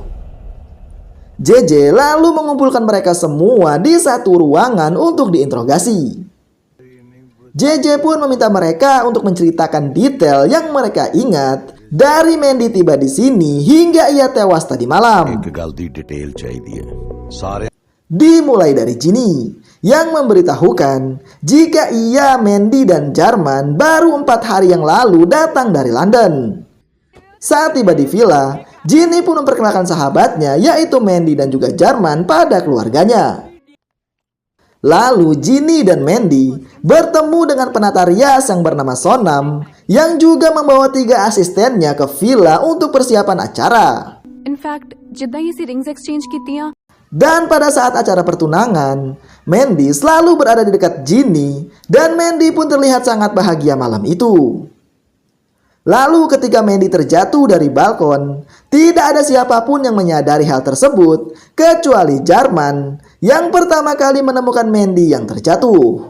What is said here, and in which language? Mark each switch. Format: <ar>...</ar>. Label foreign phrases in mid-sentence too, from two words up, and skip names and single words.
<id>JJ lalu mengumpulkan mereka semua di satu ruangan untuk diinterogasi. JJ pun meminta mereka untuk menceritakan detail yang mereka ingat dari Mandy tiba di sini hingga ia tewas tadi malam.</id> <hi>एक गलती डिटेल चाहिए सारे</hi> <id>Dimulai dari Ginny yang memberitahukan jika ia, Mandy, dan Jarman baru 4 hari yang lalu datang dari London. Saat tiba di villa, Ginny pun memperkenalkan sahabatnya yaitu Mandy dan juga Jarman pada keluarganya. Lalu Ginny dan Mandy bertemu dengan penata rias yang bernama Sonam yang juga membawa 3 asistennya ke villa untuk persiapan acara.</id> <pa>ਇਨਫੈਕਟ ਜਿੱਦਾਂ ਹੀ ਅਸੀਂ</pa> <en>rings exchange</en> <pa>ਕੀਤੀਆਂ</pa> <id>Dan pada saat acara pertunangan, Mandy selalu berada di dekat Ginny dan Mandy pun terlihat sangat bahagia malam itu. Lalu ketika Mandy terjatuh dari balkon, tidak ada siapapun yang menyadari hal tersebut kecuali Jarman yang pertama kali menemukan Mandy yang terjatuh.</id>